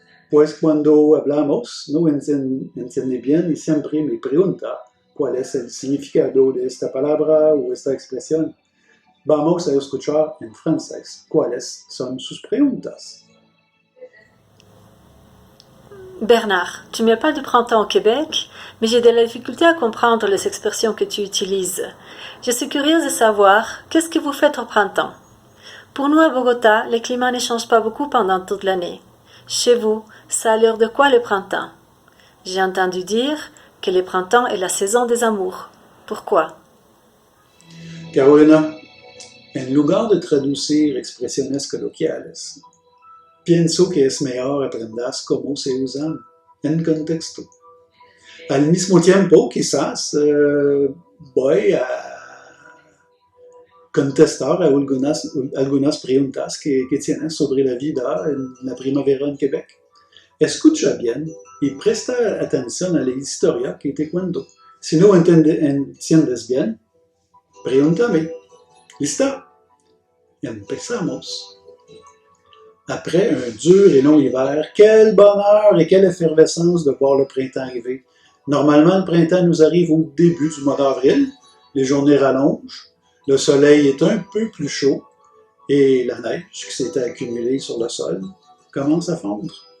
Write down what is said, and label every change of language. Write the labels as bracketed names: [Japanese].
[Spanish] Pues cuando hablamos, no entiende bien y siempre me pregunta cuál es el significado de esta palabra o esta expresión. Vamos a escuchar en francés cuáles son sus preguntas. [French] Bernard, tu me parles du printemps au Québec, mais j'ai de la difficulté à comprendre les expressions que tu utilises. Je suis curieuse de savoir, qu'est-ce que vous faites au printemps? Pour nous à Bogota, le climat ne change pas beaucoup pendant toute l'année. Chez vous, ça a l'heure de quoi le printemps? J'ai entendu dire que le printemps est la saison des amours. Pourquoi? [Spanish] Carolina, en lugar de traducir expresiones coloquiales, pienso que es mejor aprendas cómo se usan en contexto. Al mismo tiempo, quizás voy a contestar a algunas preguntas que tienes sobre la vida en la primavera en Quebec. Escucha bien y presta atención a la historia que te cuento. Si no entiendes bien, pregúntame. ¿Lista? Empezamos. [French] Après un dur et long hiver, quel bonheur et quelle effervescence de voir le printemps arriver. Normalement, le printemps nous arrive au début du mois d'avril, les journées rallongent, le soleil est un peu plus chaud et la neige qui s'était accumulée sur le sol commence à fondre.